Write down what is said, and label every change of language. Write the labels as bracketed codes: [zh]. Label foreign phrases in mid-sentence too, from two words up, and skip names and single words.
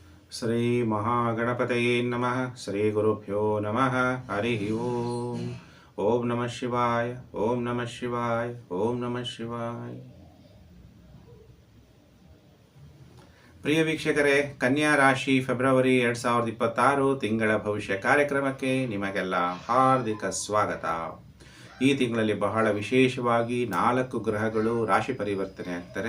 [sa] ಶ್ರೀ ಮಹಾಗಣಪತಯೇ ನಮಃ. ಶ್ರೀ ಗುರುಭ್ಯೋ ನಮಃ. ಹರಿ ಓಂ. ಓಂ ನಮಃ ಶಿವಾಯ. ಓಂ ನಮಃ ಶಿವಾಯ. ಓಂ ನಮಃ ಶಿವಾಯ. [kn] ಪ್ರಿಯ ವೀಕ್ಷಕರೇ, ಕನ್ಯಾ ರಾಶಿ ಫೆಬ್ರವರಿ 2026 ತಿಂಗಳ ಭವಿಷ್ಯ ಕಾರ್ಯಕ್ರಮಕ್ಕೆ ನಿಮಗೆಲ್ಲ ಹಾರ್ದಿಕ ಸ್ವಾಗತ. ಈ ತಿಂಗಳಲ್ಲಿ ಬಹಳ ವಿಶೇಷವಾಗಿ 4 ಗ್ರಹಗಳು ರಾಶಿ ಪರಿವರ್ತನೆ ಆಗ್ತಾರೆ.